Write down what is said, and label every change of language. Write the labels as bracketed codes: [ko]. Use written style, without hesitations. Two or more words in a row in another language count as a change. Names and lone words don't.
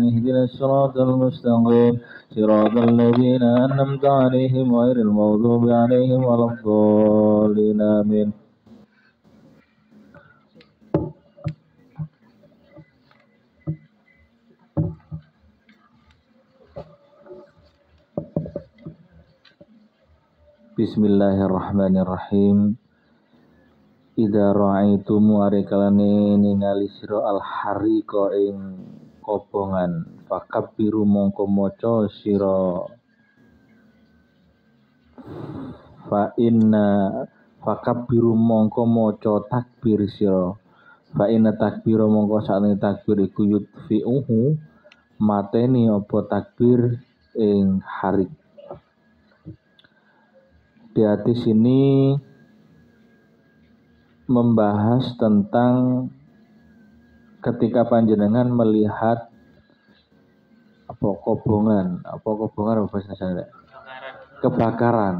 [ar] اهدنا الصراط المستقيم صراط الذين أنعمت عليهم غير المغضوب عليهم ولا الضالين آمين. بسم الله الرحمن الرحيم. إذا رأيتم [jv] arikalane ningali sira al-hariqa ing kobongan fakabbiru mongko maca sira fakabbiru mongko maca takbir sira [ar] فإن التكبير [jv] mongko sakne takbir iku yutfi'uhu mateni apa takbir ing harik. [id] Di hadis ini membahas tentang ketika panjenengan melihat kebakaran.